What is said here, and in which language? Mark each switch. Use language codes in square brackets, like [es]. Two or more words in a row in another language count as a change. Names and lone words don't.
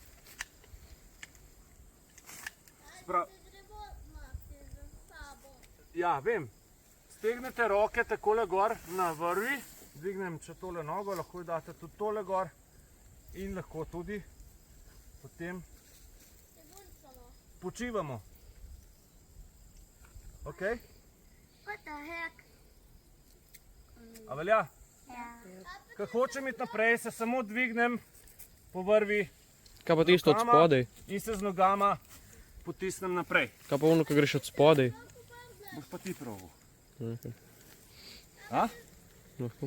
[sl] Ja, vem. Stegnete roke takole gor na vrvi, dvignem če tole nogo, lahko jo date tudi tole gor in lahko tudi potem počivamo. Ok? [en] What the heck? [sl] A velja? Ko hočem iti naprej, se samo dvignem po vrvi Kaj pa tisto od rokama spodaj? in se z nogama potisnem naprej. Kaj pa ono, ko greš od spodaj? Boš pa ti proval. Okay. A? Lahko.